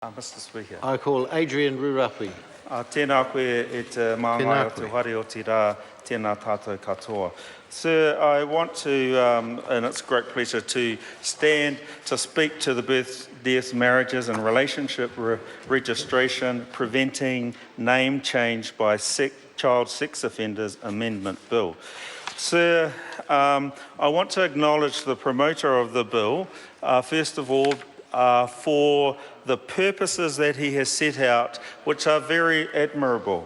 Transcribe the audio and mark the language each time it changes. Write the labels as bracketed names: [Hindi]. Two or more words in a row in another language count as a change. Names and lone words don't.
[English] Mr. Speaker. I call Adrian Rurapi. [Māori] Tēnā koe e te māngai o te whare o te rā, tēnā tātou katoa. [English] Sir, I want to, and it's a great pleasure to stand to speak to the births, deaths, marriages and relationship registration, preventing name change by child sex offenders amendment bill. Sir, I want to acknowledge the promoter of the bill, first of all, for the purposes that he has set out, which are very admirable.